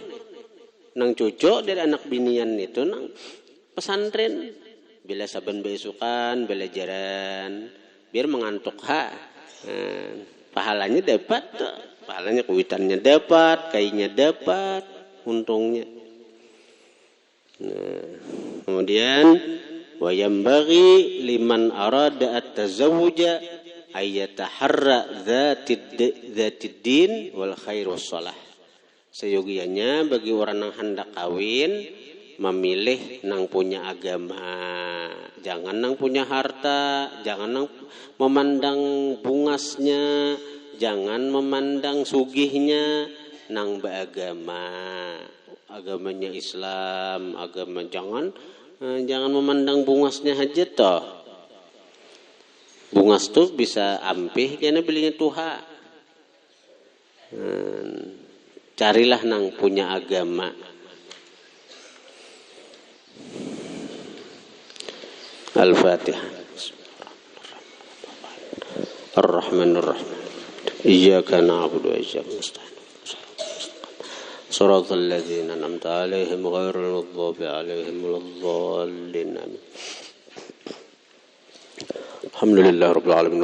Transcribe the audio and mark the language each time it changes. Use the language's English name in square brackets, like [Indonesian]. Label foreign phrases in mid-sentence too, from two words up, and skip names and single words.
[Banjar] Nang cucu dari anak binian itu nang pesantren, bila saban besukan, belajaran, biar mengantuk pahalanya dapat, pahalanya kuitannya dapat, kayaknya dapat, untungnya. Nah, kemudian [Arabic] وينبغي لمن أراد التزوج أن يتحرى ذات الدين والخير والصلاح. [Banjar] Seyogianya bagi orang yang hendak kawin memilih nang punya agama, jangan nang punya harta, jangan nang memandang bungasnya, jangan memandang sugihnya, nang beragama, agamanya Islam, agama jangan memandang bungasnya aja toh. Bungas tuh bisa ampih karena belinya Tuhan. Carilah nang punya agama. Al-Fatihah. [Arabic] الرحمن الرحيم. إياك نعبد وإياك نستعين. صراط الذين أنعمت عليهم غير المغضوب عليهم ولا الضالين. الحمد لله رب العالمين.